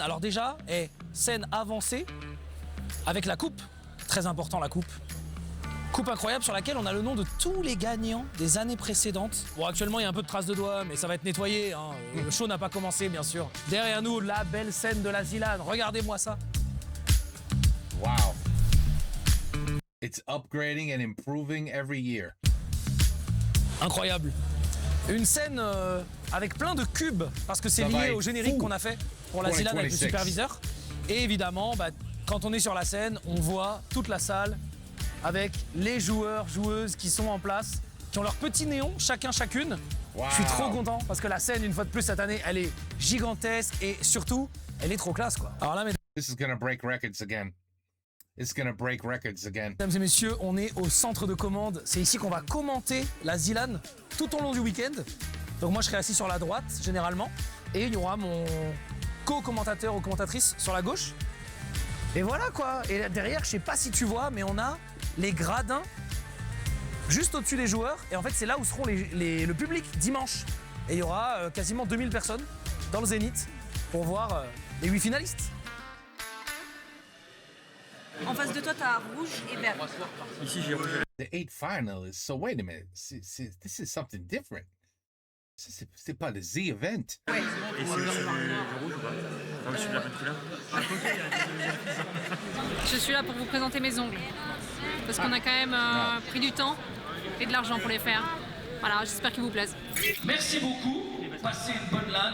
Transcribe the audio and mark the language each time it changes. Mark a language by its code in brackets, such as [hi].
[fr] Alors déjà, scène avancée avec la coupe, très important la coupe. Coupe incroyable sur laquelle on a le nom de tous les gagnants des années précédentes. Bon, actuellement, il y a un peu de traces de doigts, mais ça va être nettoyé. Hein. Le show n'a pas commencé, bien sûr. Derrière nous, la belle scène de la Zilan. Regardez-moi ça. Wow. [en] It's upgrading and improving every year. [fr] Incroyable. Une scène avec plein de cubes, parce que c'est lié au générique qu'on a fait pour la Zilan avec le superviseur. Et évidemment, quand on est sur la scène, on voit toute la salle avec les joueurs, joueuses qui sont en place, qui ont leur petit néon, chacune. Wow. Je suis trop content parce que la scène, une fois de plus cette année, elle est gigantesque et surtout, elle est trop classe, quoi. Alors là, [en] This is gonna break records again. It's gonna break records again. [fr] Mesdames et messieurs, on est au centre de commande. C'est ici qu'on va commenter la Zilan tout au long du week-end. Donc moi, je serai assis sur la droite, généralement. Et il y aura mon co-commentateur ou commentatrice sur la gauche. Et voilà, quoi. Et derrière, je sais pas si tu vois, mais on a les gradins juste au-dessus des joueurs. Et en fait, c'est là où seront le public dimanche. Et il y aura quasiment 2000 personnes dans le Zénith pour voir les 8 finalistes. En face de toi, t'as rouge et vert. Ici, j'ai rouge. [en] The 8 finalists. So wait a minute. This is something different. [fr] C'est pas le Z event. Ouais. Et c'est du rouge ou pas? Non, je suis de la bonne couleur. Je suis là pour vous présenter mes ongles. Parce qu'on a quand même pris du temps et de l'argent pour les faire. Voilà, j'espère qu'ils vous plaisent. Merci beaucoup. Passez une bonne LAN.